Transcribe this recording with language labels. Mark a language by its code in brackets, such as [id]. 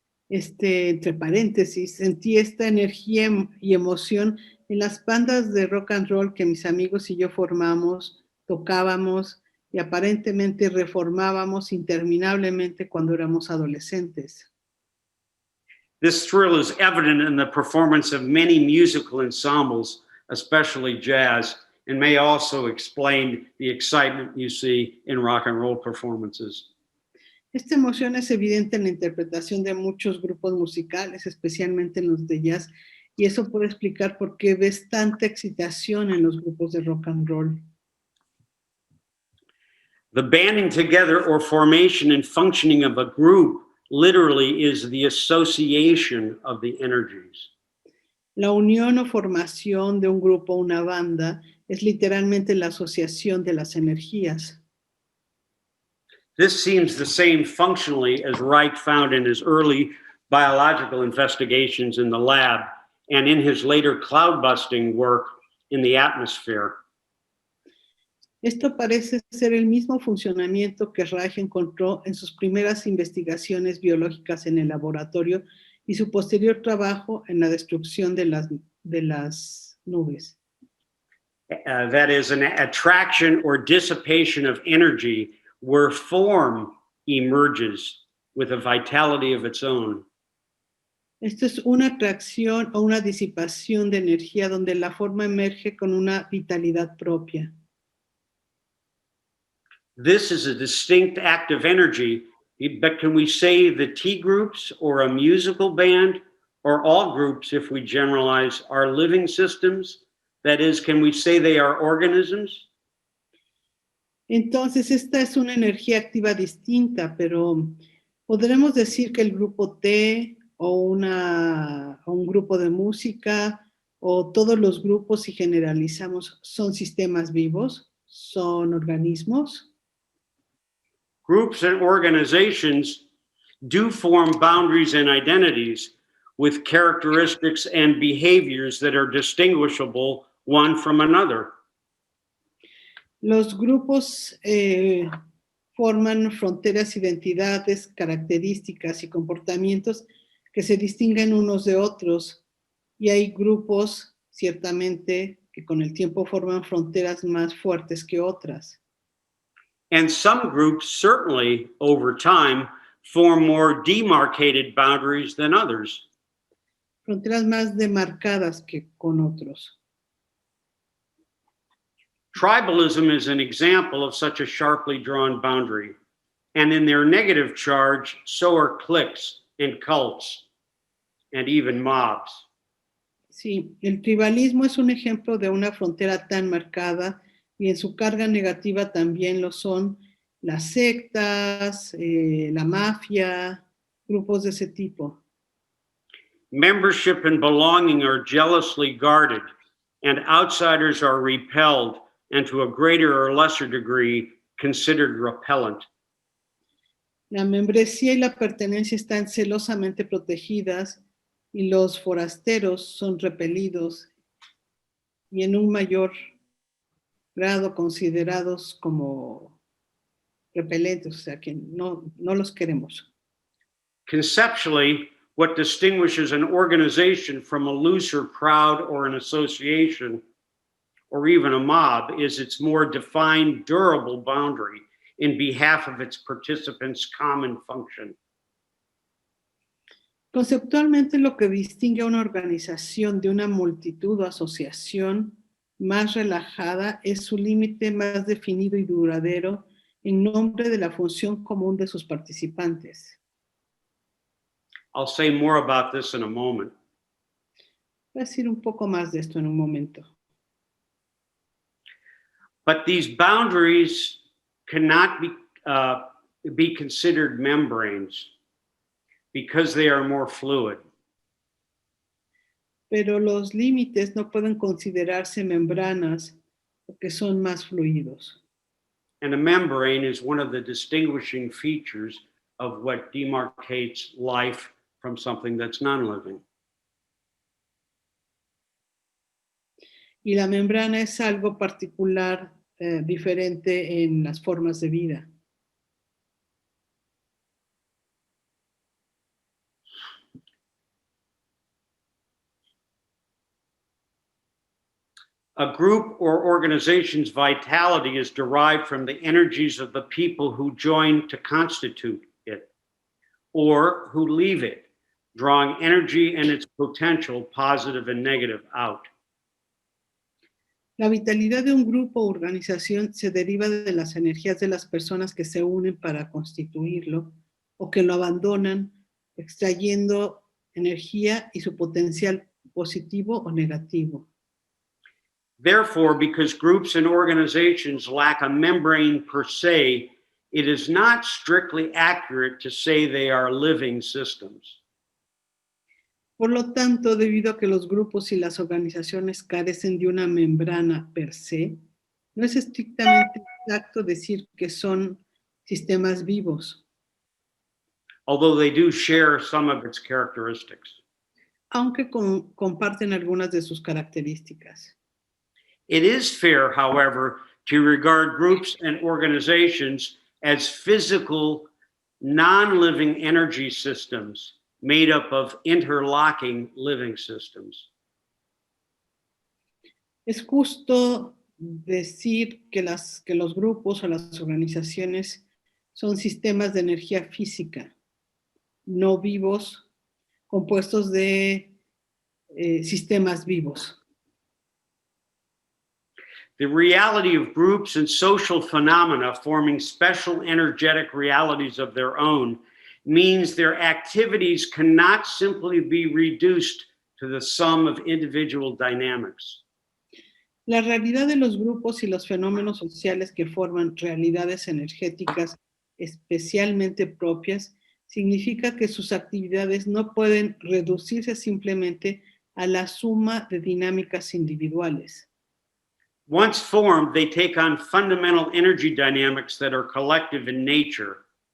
[es] Entre paréntesis, sentí esta energía y emoción en las bandas de rock and roll que mis amigos y yo formamos, tocábamos y aparentemente reformábamos interminablemente cuando éramos adolescentes. [en] This thrill is evident in the performance of many musical ensembles, especially jazz, and may also explain the excitement you see in rock and roll performances. [es] Esta emoción es evidente en la interpretación de muchos grupos musicales, especialmente en los de jazz, y eso puede explicar por qué ves tanta excitación en los grupos de rock and roll. [en] The banding together or formation and functioning of a group literally is the association of the energies. [es] La unión o formación de un grupo o una banda es literalmente la asociación de las energías. [en] This seems the same functionally as Reich found in his early biological investigations in the lab and in his later cloud-busting work in the atmosphere. [es] Esto parece ser el mismo funcionamiento que Reich encontró en sus primeras investigaciones biológicas en el laboratorio y su posterior trabajo en la destrucción de las nubes. [en] That is an attraction or dissipation of energy where form emerges with a vitality of its own. [es] Esto es una atracción o una disipación de energía donde la forma emerge con una vitalidad propia. [en] This is a distinct act of energy, but can we say the T groups or a musical band or all groups if we generalize are living systems? That is, can we say they are organisms? [es] Entonces, esta es una energía activa distinta, pero ¿podremos decir que el grupo T o un grupo de música o todos los grupos, si generalizamos, son sistemas vivos? ¿Son organismos? [en] Groups and organizations do form boundaries and identities with characteristics and behaviors that are distinguishable one from another. [es] Los grupos forman fronteras, identidades, características y comportamientos que se distinguen unos de otros. Y hay grupos, ciertamente, que con el tiempo forman fronteras más fuertes que otras. [en] And some groups certainly, over time, form more demarcated boundaries than others. [es] Fronteras más demarcadas que con otros. [en] Tribalism is an example of such a sharply drawn boundary. And in their negative charge, so are cliques and cults and even mobs. [es] Sí, el tribalismo es un ejemplo de una frontera tan marcada y en su carga negativa también lo son las sectas, la mafia, grupos de ese tipo. [en] Membership and belonging are jealously guarded, and outsiders are repelled and to a greater or lesser degree considered repellent. [es] La membresía y la pertenencia están celosamente protegidas y los forasteros son repelidos y en un mayor grado considerados como repelentes, o sea que no los queremos. [en] Conceptually, what distinguishes an organization from a looser crowd or an association or even a mob is its more defined, durable boundary in behalf of its participants' common function. [es] Conceptualmente, lo que distingue a una organización de una multitud o asociación más relajada es su límite más definido y duradero en nombre de la función común de sus participantes. [en] I'll say more about this in a moment. [es] Voy a decir un poco más de esto en un momento. [en] But these boundaries cannot be considered membranes because they are more fluid. [es] Pero los límites no pueden considerarse membranas porque son más fluidos. [en] And a membrane is one of the distinguishing features of what demarcates life from something that's non-living. [es] Y la membrana es algo particular, diferente en las formas de vida. [en] A group or organization's vitality is derived from the energies of the people who join to constitute it, or who leave it, drawing energy and its potential, positive and negative, out. [es] La vitalidad de un grupo o organización se deriva de las energías de las personas que se unen para constituirlo o que lo abandonan, extrayendo energía y su potencial positivo o negativo. [en] Therefore, because groups and organizations lack a membrane per se, it is not strictly accurate to say they are living systems. [es] Por lo tanto, debido a que los grupos y las organizaciones carecen de una membrana per se, no es estrictamente exacto decir que son sistemas vivos, [en] Although they do share some of its characteristics. [es] aunque comparten algunas de sus características. [en] It is fair, however, to regard groups and organizations as physical, non-living energy systems made up of interlocking living systems. [es] Es justo decir que los grupos o las organizaciones son sistemas de energía física, no vivos, compuestos de sistemas vivos. [en] The reality of groups and social phenomena forming special energetic realities of their own means their activities cannot simply be reduced to the sum of individual dynamics. [es] La realidad de los grupos y los fenómenos sociales que forman realidades energéticas especialmente propias significa que sus actividades no pueden reducirse simplemente a la suma de dinámicas individuales. [en] Once formed, they take on fundamental energy dynamics that are collective in nature.